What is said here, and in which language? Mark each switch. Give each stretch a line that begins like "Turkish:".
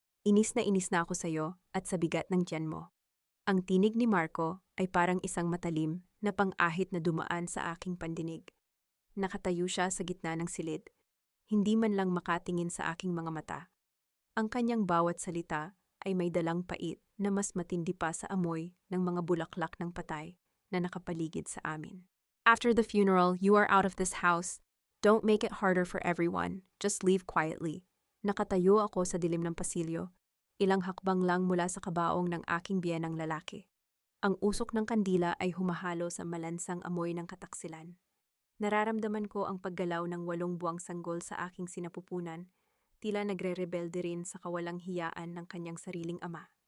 Filipino: Inis na ako sa iyo at sa bigat ng tiyan mo. Ang tinig ni Marco ay parang isang matalim na pang-ahit na dumaan sa aking pandinig. Nakatayo siya sa gitna ng silid, hindi man lang makatingin sa aking mga mata. Ang kanyang bawat salita ay may dalang pait na mas matindi pa sa amoy ng mga bulaklak ng patay na nakapaligid sa amin.
English: After the funeral, you are out of this house. Don't make it harder for everyone. Just leave quietly.
Filipino: Nakatayo ako sa dilim ng pasilyo, ilang hakbang lang mula sa kabaong ng aking biyenang lalaki. Ang usok ng kandila ay humahalo sa malansang amoy ng kataksilan. Nararamdaman ko ang paggalaw ng 8 buwang sanggol sa aking sinapupunan, tila nagre-rebelde rin sa kawalang hiyaan ng kanyang sariling ama.